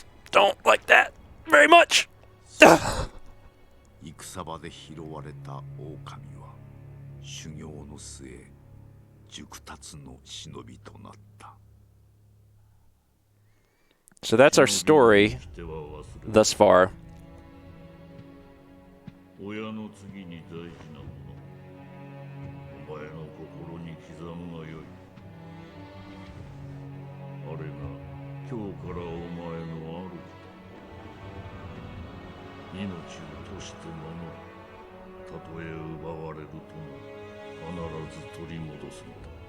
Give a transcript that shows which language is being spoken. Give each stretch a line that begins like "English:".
English: Don't like that very much.
Japanese: 戦場で拾われた狼は修行の末熟達の忍びとなった。
English: So that's our story thus far.
Japanese: 親の次に大事なもの、お前の心に刻むがよい。あれが今日からお前の主だ。命を賭して守る。たとえ奪われるとも必ず取り戻すのだ。